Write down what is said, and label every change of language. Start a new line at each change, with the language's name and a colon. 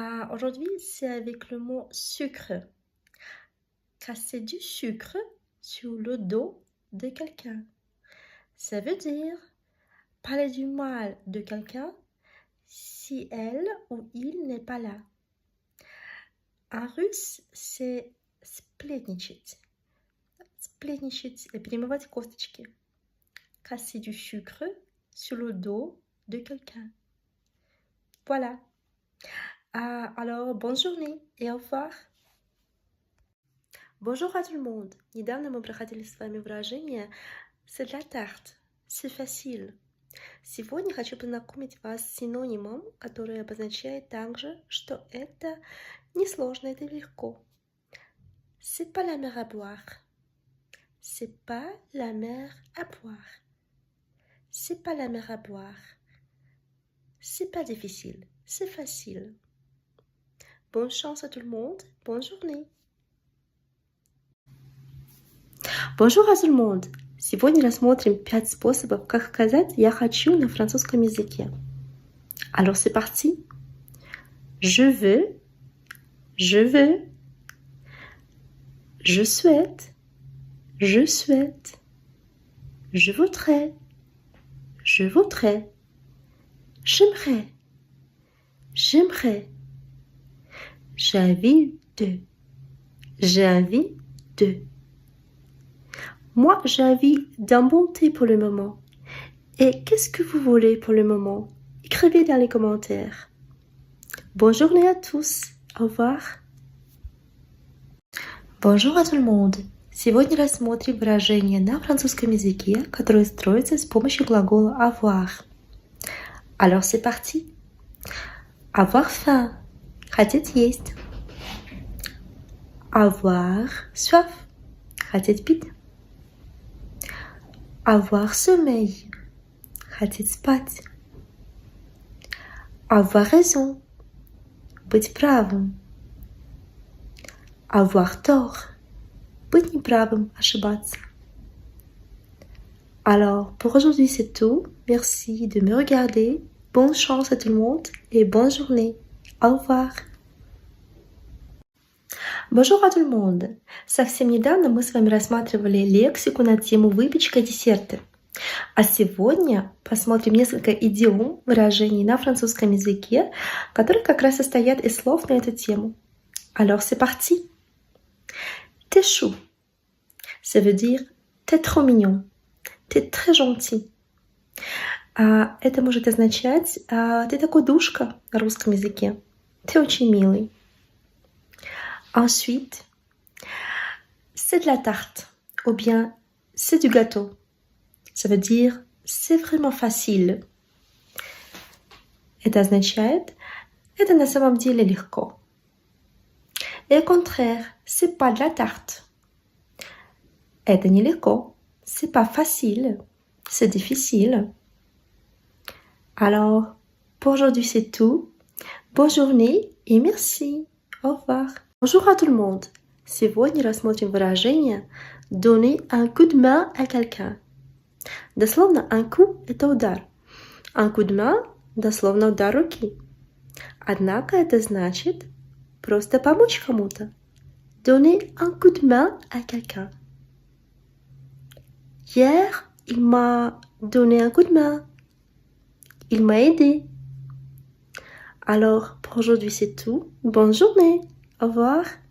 French: Aujourd'hui, c'est avec le mot sucre. Casser du sucre sur le dos de quelqu'un. Ça veut dire parler du mal de quelqu'un si elle ou il n'est pas là. En russe, c'est
Russian: сплетничать. Сплетничать, перемывать косточки.
French: Casser du sucre sur le dos de quelqu'un. Voilà. Alors, bonne journée et au revoir. Bonjour à tout le monde.
Russian: Недавно мы проходили с вами выражение
French: c'est de la tarte, c'est facile.
Russian: Сегодня хочу познакомить вас с синонимом, который обозначает также, что это несложно, это легко.
French: C'est pas la mer à boire. C'est pas la mer à boire. C'est pas la mer à boire. C'est pas difficile, c'est facile. Bonne chance à tout le monde, bonne journée. Bonjour à tout le monde.
Russian: Сегодня рассмотрим 5 способов, как сказать «я хочу» на французском языке.
French: Alors c'est parti. Je veux, je veux. Je souhaite, je souhaite. Je voudrais, je voudrais. J'aimerais, j'aimerais. J'ai envie de, j'ai envie de. Moi, j'ai envie d'un bon thé pour le moment. Et qu'est-ce que vous voulez pour le moment? Écrivez dans les commentaires. Bonne journée à tous. Au revoir. Bonjour à tout le monde.
Russian: Сегодня рассмотрим выражение на французском языке, которое строится с помощью глагола avoir.
French: Alors c'est parti. Avoir faim.
Russian: Хотеть есть.
French: Avoir soif.
Russian: хотеть пить.
French: Avoir sommeil,
Russian: хотеть спать.
French: Avoir raison,
Russian: быть правым.
French: Avoir tort,
Russian: быть неправым, ошибаться.
French: Alors, pour aujourd'hui, c'est tout. Merci de me regarder. Bonne chance à tout le monde et bonne journée. Au revoir. Bonjour à tout le monde.
Russian: Совсем недавно мы с вами рассматривали лексику на тему выпечка и десерты. А сегодня посмотрим несколько идиом, выражений на французском языке, которые как раз состоят из слов на эту тему.
French: Alors, c'est parti. T'es chou. Ça veut dire t'es trop mignon. Ты très gentil.
Russian: Это может означать ты такой душка на русском языке. Ты очень милый.
French: Ensuite, c'est de la tarte ou bien c'est du gâteau. Ça veut dire c'est vraiment facile.
Russian: Это означает это на самом деле легко.
French: Et au contraire, c'est pas de la tarte.
Russian: Это нелегко.
French: C'est pas facile. C'est difficile. Alors, pour aujourd'hui, c'est tout. Bonne journée et merci. Au revoir. Bonjour à tout le monde.
Russian: Сегодня рассмотрим выражение
French: donner un coup de main à quelqu'un.
Russian: Дословно un coup – это удар.
French: Un coup de main –
Russian: дословно удар руки. Однако это значит просто помочь кому-то.
French: Donner un coup de main à quelqu'un. Hier, il m'a donné un coup de main. Il m'a aidé. Alors, pour aujourd'hui, c'est tout. Bonne journée. Au revoir.